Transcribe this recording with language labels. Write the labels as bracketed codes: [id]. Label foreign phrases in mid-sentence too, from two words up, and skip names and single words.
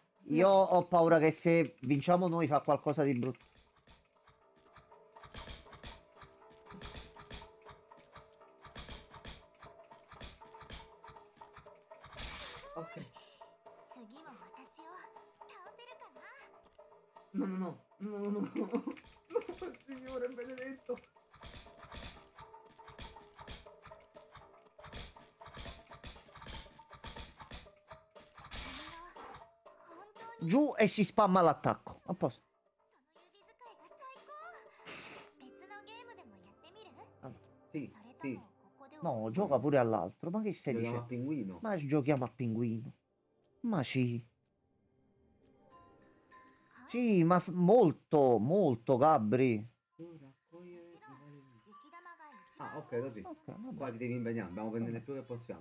[it] Io ho paura che se vinciamo noi fa qualcosa di brutto. Ok. [ja] 次も私を倒せるかな？ [it] No, no, no. No, no, no. No, Signore benedetto. Giù e si spamma l'attacco. A posto. [ja] その指使いが最高。別のゲームでもやってみる？ [it] Sì, [ja] それと [it] sì. [ja] もここで [it] No, gioca pure all'altro. Ma che stai Giochiamo a dicendo? pinguino. Ma giochiamo a pinguino. Ma sì. Sì, ma molto, molto, Gabri. Ah, ok, così. Ok, va Qua bene. ti devi impegnare, dobbiamo prendere più che possiamo.